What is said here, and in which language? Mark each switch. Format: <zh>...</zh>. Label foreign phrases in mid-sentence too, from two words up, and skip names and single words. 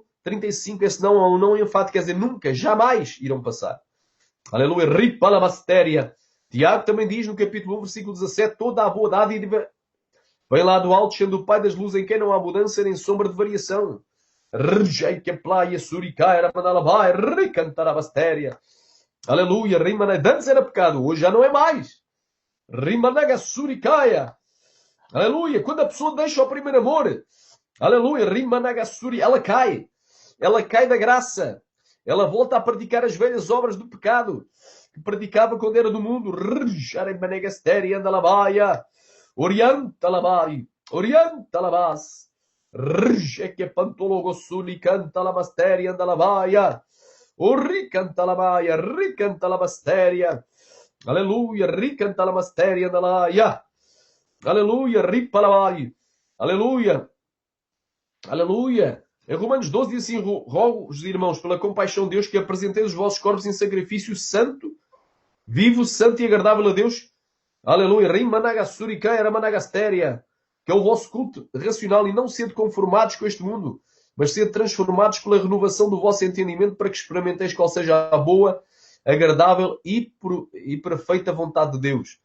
<pt>Esse não enfático quer dizer nunca, jamais irão passar. Aleluia. Ripalabastéria. Tiago também diz no capítulo 1, versículo 17, toda a boa dádiva vem lá do alto, sendo o Pai das luzes, em quem não há mudança nem sombra de variação. Rejeita playa suricaia, mandalabai, ricantarabastéria. Aleluia. Antes era pecado, hoje já não é mais. Rimanaga suricaia. Aleluia. Quando a pessoa deixa o primeiro amor, aleluia, rimanaga suri, ela cai. Ela cai da graça. Ela volta a praticar as velhas obras do pecado que praticava quando era do mundo. Rimanagastéria, andalabaia. Orientalabai. Orientalabas. Rjeque pantologo suli canta la masteria andalabaia. O ricantalamaia, ricantalabastéria. Aleluia, ricantalamasteria andalaia. Aleluia, ripalabai. Aleluia. Aleluia. Em Romanos 12 diz assim, rogo-vos, irmãos, pela compaixão de Deus, que apresenteis os vossos corpos em sacrifício santo, vivo, santo e agradável a Deus. Aleluia. Rimanagasuricaia, ramanagastéria. Que é o vosso culto racional, e não sede conformados com este mundo, mas sede transformados pela renovação do vosso entendimento, para que experimenteis qual seja a boa, agradável e perfeita vontade de Deus.</pt>